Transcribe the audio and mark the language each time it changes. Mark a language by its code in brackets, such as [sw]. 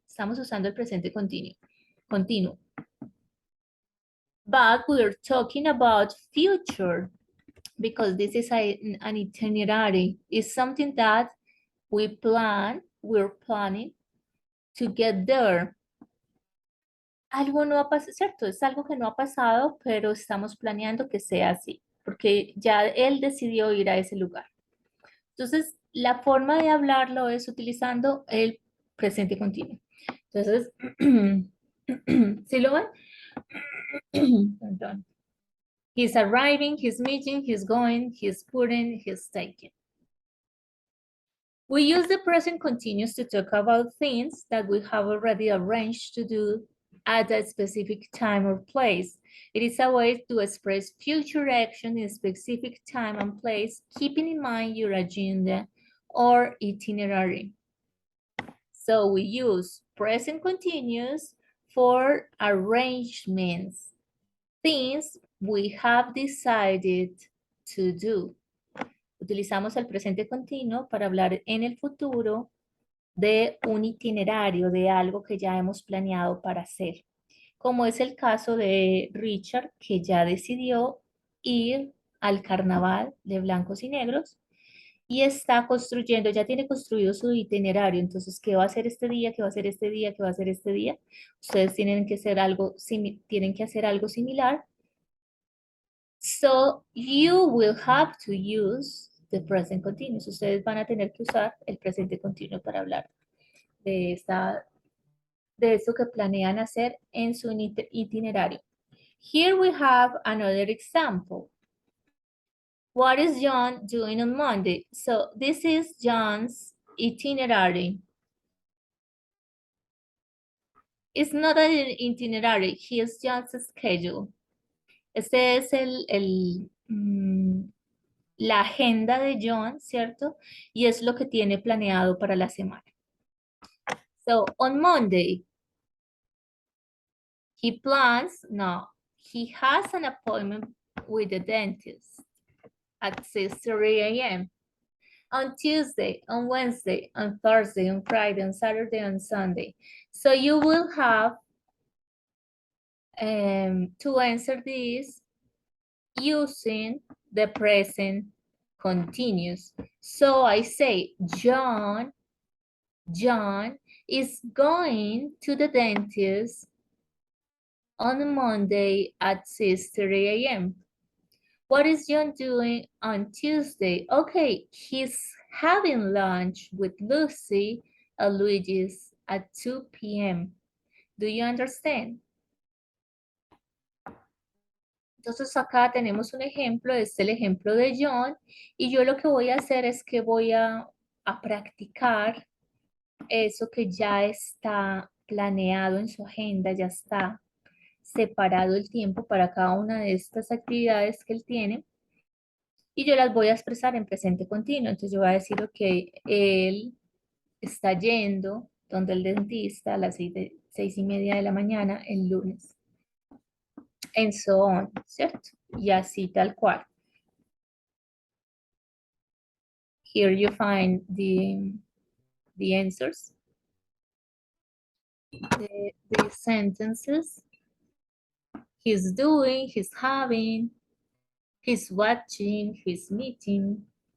[es] Estamos usando el presente continuo. [en] But we're talking about future because this is an itinerary. It's something that we're planning to get there. [es] Algo no ha pasado, ¿cierto? Es algo que no ha pasado, pero estamos planeando que sea así, porque ya él decidió ir a ese lugar. Entonces, la forma de hablarlo es utilizando el presente continuo. Entonces, ¿sí lo ven? Perdón. [en] He's arriving, he's meeting, he's going, he's putting, he's taking. We use the present continuous to talk about things that we have already arranged to do at a specific time or place. It is a way to express future action in a specific time and place, keeping in mind your agenda or itinerary. So we use present continuous for arrangements, things we have decided to do. [es] Utilizamos el presente continuo para hablar en el futuro de un itinerario, de algo que ya hemos planeado para hacer. Como es el caso de Richard, que ya decidió ir al carnaval de blancos y negros y está construyendo, ya tiene construido su itinerario. Entonces, ¿qué va a hacer este día? ¿Qué va a hacer este día? ¿Qué va a hacer este día? Ustedes tienen que hacer algo similar. [en] So, you will have to use the present continuous. [es] Ustedes van a tener que usar el presente continuo para hablar de eso que planean hacer en su itinerario. [en] Here we have another example. What is John doing on Monday? So this is John's itinerary. It's not an itinerary, here's John's schedule. [es] Este es la agenda de John, ¿cierto? Y es lo que tiene planeado para la semana. [en] So on Monday, he has an appointment with the dentist at 6:30 a.m. On Tuesday, on Wednesday, on Thursday, on Friday, on Saturday, on Sunday. So you will have to answer this using the present continuous. So I say, John is going to the dentist on Monday at 6:30 a.m. What is John doing on Tuesday? Okay, he's having lunch with Lucy at Luigi's at 2 p.m. Do you understand? [es] Entonces acá tenemos un ejemplo, este es el ejemplo de John, y yo lo que voy a hacer es que voy a practicar eso que ya está planeado en su agenda, ya está separado el tiempo para cada una de estas actividades que él tiene y yo las voy a expresar en presente continuo. Entonces yo voy a decir, ok, él está yendo donde el dentista a las 6:30 de la mañana el lunes, en so on, ¿cierto? Y así tal cual. [en] Here you find the answers, the sentences. He's doing, he's having, he's watching, he's meeting.